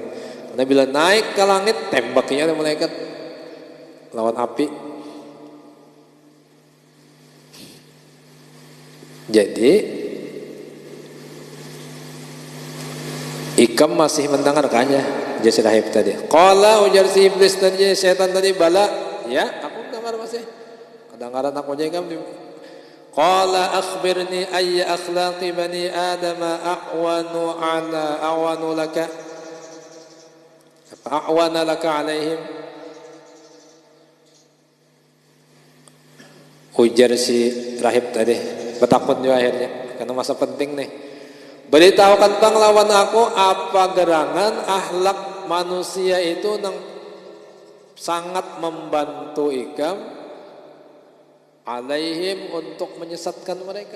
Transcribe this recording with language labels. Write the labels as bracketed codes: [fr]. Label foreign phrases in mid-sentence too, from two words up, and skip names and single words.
[id] Karena bila naik ke langit, tembakinya ada malaikat lawan api. Jadi ikam masih mendengarkannya. Jadi rahib tadi. [ar] Qala, [id] ujar si iblis tadi, setan tadi, bala, ya, aku dengar masih. Kedengaran aku aja ikam. [ar] Qala akhbirni ayya akhlaqi bani Adam a'wanu laka alaihim. [id] Ujar si rahib tadi, bertakut juga akhirnya karena masa penting nih. Beritahukan tentang lawan aku apa gerangan akhlak manusia itu nang sangat membantu ikam alaihim untuk menyesatkan mereka.